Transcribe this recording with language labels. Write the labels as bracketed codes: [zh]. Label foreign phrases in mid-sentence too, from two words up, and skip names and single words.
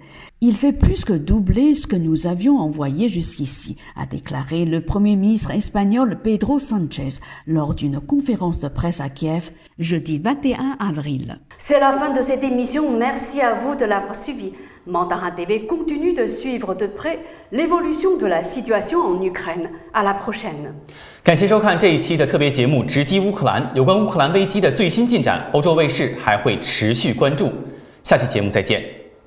[fr] Il fait plus que doubler ce que nous avions envoyé jusqu'ici, a déclaré le Premier ministre espagnol Pedro Sánchez lors d'une conférence de presse à Kiev jeudi 21 avril. C'est la fin de cette émission. Merci à vous de l'avoir suivi. Mandarin TV continue de suivre de près l'évolution de la situation en Ukraine. À la prochaine. [zh] 感谢收看这一期的特别节目《直击乌克兰》，有关乌克兰危机的最新进展，欧洲卫视还会持续关注。下期节目再见。